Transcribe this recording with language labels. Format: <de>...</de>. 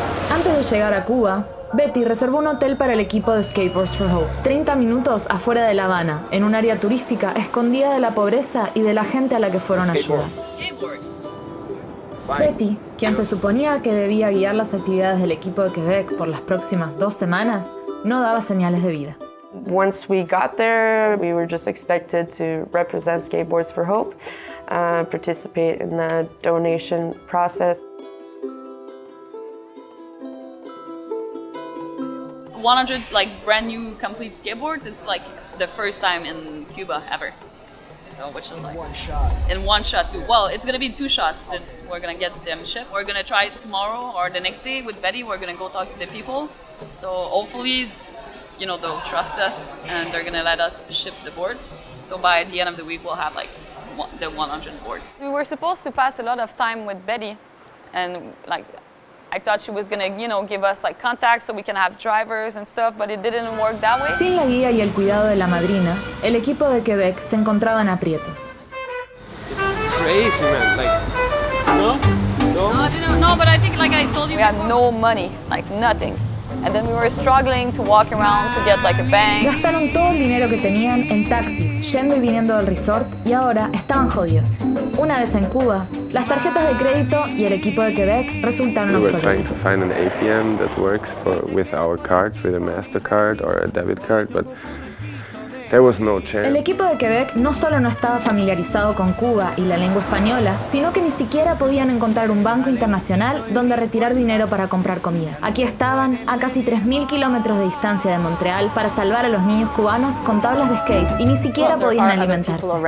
<es>Antes de llegar a Cuba, Betty reservó un hotel para el equipo de Skateboards for Hope, 30 minutos afuera de La Habana, en un área turística escondida de la pobreza y de la gente a la que fueron a ayudar. Betty, quien se suponía que debía guiar las actividades del equipo de Quebec por las próximas 2 semanas, no daba señales de vida.</es> <en>Once we got there, we were just expected to represent Skateboards for Hope, participate in the donation process. 100 like brand new complete skateboards. It's like the first time in Cuba ever. So which is like in one shot too. Well, it's gonna be 2 shots since we're gonna get them shipped. We're gonna try it tomorrow or the next day with Betty. We're gonna go talk to the people. So hopefully, you know, they'll trust us and they're gonna let us ship the boards. So by the end of the week, we'll have like the 100 boards. We were supposed to pass a lot of time with Betty, and like I thought she was gonna, you know, give us like contacts so we can have drivers and stuff, but it didn't work that way.</en> <es>Sin la guía y el cuidado de la madrina, el equipo de Quebec se encontraba en aprietos.</es> <en>It's crazy, man. Like, No, but I think like I told you, we had no money, like nothing. And then we were struggling to walk around to get like a bank.</en> <es>Gastaron todo el dinero que tenían en taxis, yendo y viniendo del resort, y ahora estaban jodidos. Una vez en Cuba, las tarjetas de crédito y el equipo de Quebec resultaron obsoletos.</es> <en>We were trying to find an ATM that works with our cards, with a MasterCard or a debit card, but there was no chance.</en> <es>El equipo de Quebec no solo no estaba familiarizado con Cuba y la lengua española, sino que ni siquiera podían encontrar un banco internacional donde retirar dinero para comprar comida. Aquí estaban, a casi 3.000 kilómetros de distancia de Montreal, para salvar a los niños cubanos con tablas de skate y ni siquiera podían alimentarse.</es>